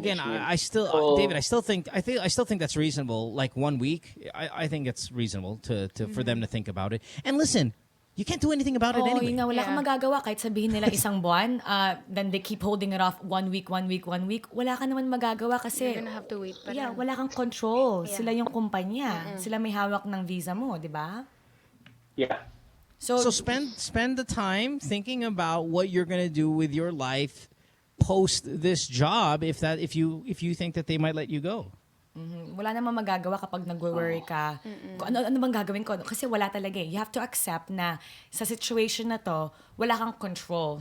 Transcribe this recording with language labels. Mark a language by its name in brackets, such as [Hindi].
[English] Again, David, I still think that's reasonable. Like 1 week, I think it's reasonable for them to think about it. And listen, you can't do anything about it anyway. [Filipino] Yun nga, wala kang magagawa kahit sabihin nila isang buwan, [English] then they keep holding it off 1 week. [Filipino] Wala ka naman magagawa kasi [English] You're gonna have to wait pa rin. [Filipino] wala kang control. Sila yung kumpanya. Sila may hawak ng visa mo, di ba? [English] Yeah. So spend the time thinking about what you're gonna do with your life post this job if you think that they might let you go. [Filipino] Wala namang magagawa kapag nag-worry ka. Kung ano bang gagawin ko? Kasi wala talaga eh. [English] You have to accept [Filipino] na sa situation na to, wala kang control.